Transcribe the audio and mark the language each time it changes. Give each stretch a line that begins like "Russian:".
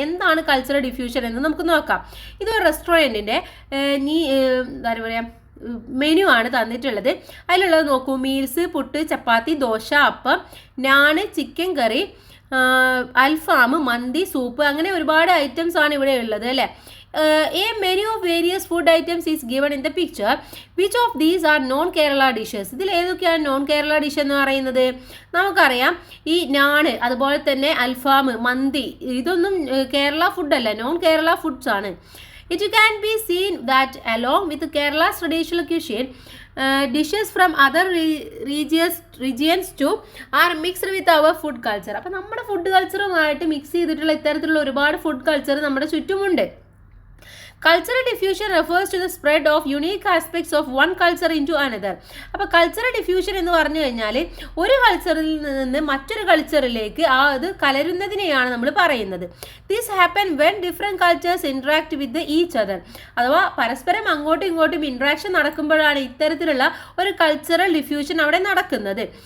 Malayalam: എന്താണ് cultural diffusion എന്ന് നമുക്ക് നോക്കാം. ഇതൊരു റെസ്റ്റോറൻറ്റിൻ്റെ എന്താ പറയുക മെനു ആണ് തന്നിട്ടുള്ളത്. അതിലുള്ളത് നോക്കൂ, മീൽസ്, പുട്ട്, ചപ്പാത്തി, ദോശ, അപ്പം, നാണ്, ചിക്കൻ കറി, അൽഫാം, മന്തി, സൂപ്പ്, അങ്ങനെ ഒരുപാട് ഐറ്റംസ് ആണ് ഇവിടെ ഉള്ളത് അല്ലേ.
English: A menu of various food items is given in the picture. Which of these are non-Kerala dishes?
Malayalam: ഇതിൽ ഏതൊക്കെയാണ് നോൺ കേരള ഡിഷ് എന്ന് പറയുന്നത്? നമുക്കറിയാം ഈ നാണ്, അതുപോലെ തന്നെ അൽഫാം, മന്തി, ഇതൊന്നും കേരള ഫുഡല്ല, നോൺ കേരള ഫുഡ്സ് ആണ്.
English: It can be seen that along with Kerala's traditional cuisine, dishes from other regions too are mixed with our food culture.
Malayalam: അപ്പോൾ നമ്മുടെ ഫുഡ് കൾച്ചറുമായിട്ട് മിക്സ് ചെയ്തിട്ടുള്ള ഇത്തരത്തിലുള്ള ഒരുപാട് ഫുഡ് കൾച്ചർ നമ്മുടെ ചുറ്റുമുണ്ട്.
English: Cultural diffusion refers to the spread of unique aspects of one culture into another.
Malayalam: അപ്പോൾ cultural diffusion എന്ന് പറഞ്ഞു കഴിഞ്ഞാൽ ഒരു കൾച്ചറിൽ നിന്ന് മറ്റൊരു കൾച്ചറിലേക്ക് അത് കലരുന്നതിനെയാണ് നമ്മൾ പറയുന്നത്.
English: This happen when different cultures interact with each other.
Malayalam: അഥവാ പരസ്പരം അങ്ങോട്ടും ഇങ്ങോട്ടും ഇൻട്രാക്ഷൻ നടക്കുമ്പോഴാണ് ഇത്തരത്തിലുള്ള ഒരു കൾച്ചറൽ ഡിഫ്യൂഷൻ അവിടെ നടക്കുന്നത്.